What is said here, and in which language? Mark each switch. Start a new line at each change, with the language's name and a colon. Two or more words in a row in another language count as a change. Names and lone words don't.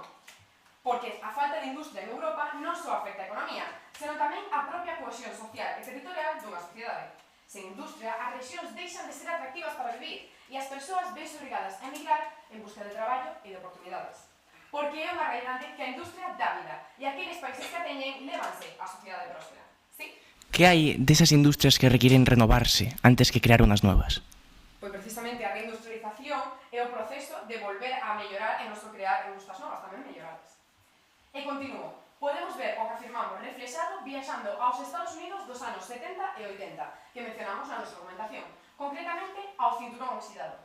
Galician: Porque a falta de industria en Europa non só afecta a economía, senón tamén a propia cohesión social e territorial dunha sociedade. Sen industria, as rexións deixan de ser atractivas para vivir e as persoas vense obrigadas a emigrar en busca de traballo e de oportunidades. Porque é unha realidade que a industria dá vida e aqueles países que a teñen levanse a sociedade próspera.
Spanish: ¿Sí? ¿Qué hay de esas industrias que requieren renovarse antes que crear unas nuevas?
Galician: Pois precisamente a reindustrialización é o proceso de volver a mellorar e non só crear industrias novas, tamén melloradas. E continuo. podemos ver o que afirmamos reflexado viaxando aos Estados Unidos dos anos 70 e 80, que mencionamos na nosa argumentación, concretamente ao cinturón oxidado.